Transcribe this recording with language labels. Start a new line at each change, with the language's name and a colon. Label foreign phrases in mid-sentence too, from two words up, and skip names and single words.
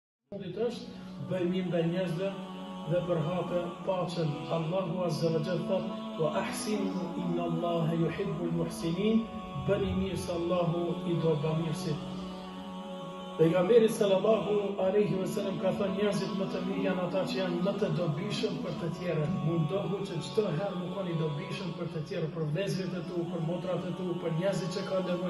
Albanian: Fundit është bëjmë ndaj njerëzve dhe përhape paqen.
Arabic: الله عز وجل thot: "وأحسنوا إن الله يحب المحسنين."
Albanian: Bëni mirë se Allahu I do bamirësit. Pejgamberi
Arabic: صلى الله عليه وسلم
Albanian: ka thënë njerëzit më të mirë janë ata që janë më të dobishëm për të tjerët. Mundohu që çdo herë më koni dobishëm për të tjerët, për vëllezërit e tu, për motrat e tu, për njerëzit që kanë nevojë.